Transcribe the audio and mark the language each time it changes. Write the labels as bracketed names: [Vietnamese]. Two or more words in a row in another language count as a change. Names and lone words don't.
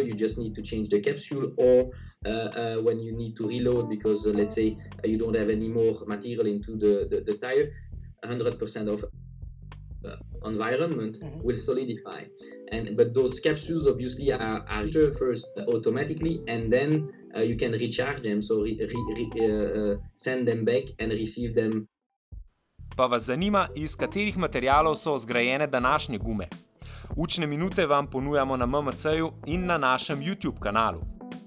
[English] You just need to change the capsule or when you need to reload because let's say you don't have any more material into the tire, 100% of environment will solidify. But those capsules obviously are first automatically and then you can recharge them, so send them back and receive them. [Slovenian] Pa vas zanima, iz katerih materialov so zgrajene današnje gume? Učne minute vam ponujamo na MMC-ju in na našem YouTube kanalu.